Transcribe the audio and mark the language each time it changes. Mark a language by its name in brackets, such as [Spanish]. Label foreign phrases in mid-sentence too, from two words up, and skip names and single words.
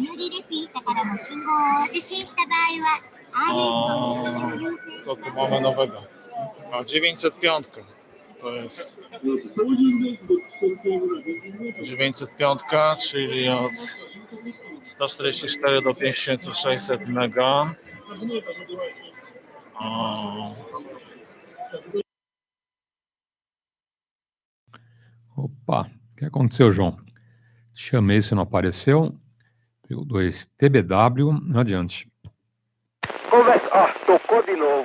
[Polish] Co tu mamy nowego? A 905. To jest 905, czyli od 144 do 5600 mega. [Portuguese] Opa, o que aconteceu, João? Chamei, se não apareceu. PY2EXU TBW, adiante. Conversa. Ah, tocou de novo.